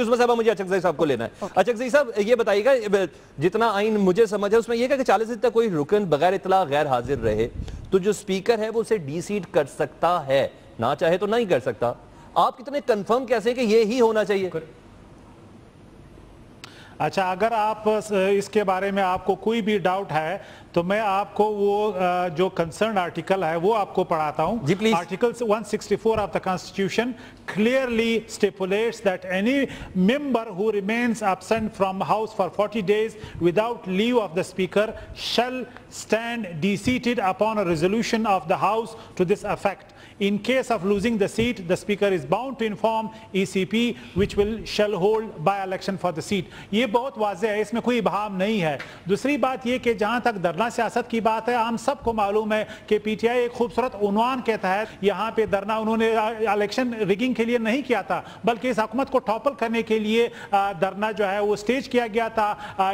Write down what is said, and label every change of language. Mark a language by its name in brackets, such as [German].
[Urdu] اس میں صاحب مجھے اچکزئی صاحب کو لینا ہے. اچکزئی صاحب یہ بتائیے گا, جتنا آئین مجھے سمجھ ہے اس میں یہ کہ 40 دن تک کوئی رکن بغیر اطلاع غیر حاضر رہے تو جو سپیکر ہے وہ اسے ڈی سیٹ کر سکتا ہے, نہ چاہے تو نہیں کر سکتا. آپ کتنے کنفرم کیسے ہیں کہ یہ ہی ہونا چاہیے؟ اچھا اگر آپ اس کے بارے میں آپ کو کوئی بھی ڈاؤٹ ہے تو میں آپ کو وہ جو کنسرن آرٹیکل ہے وہ آپ کو پڑھاتا ہوں. جی please. [English] Article 164 of the Constitution clearly stipulates that any member who remains absent from House for 40 days without leave of the Speaker shall stand de-seated upon a resolution of the House to this effect. In case of losing the seat, the Speaker is bound to inform ECP, which shall hold by-election for the seat. [Urdu] یہ بہت واضح ہے, اس میں کوئی ابہام نہیں ہے. دوسری بات یہ کہ جہاں تک دھرنا سیاست کی بات ہے, ہم سب کو معلوم ہے کہ پی ٹی آئی ایک خوبصورت عنوان کے تحت یہاں پہ دھرنا انہوں نے الیکشن ریگنگ کے لیے نہیں کیا تھا, بلکہ اس حکومت کو ٹاپل کرنے کے لیے دھرنا جو ہے وہ سٹیج کیا گیا تھا.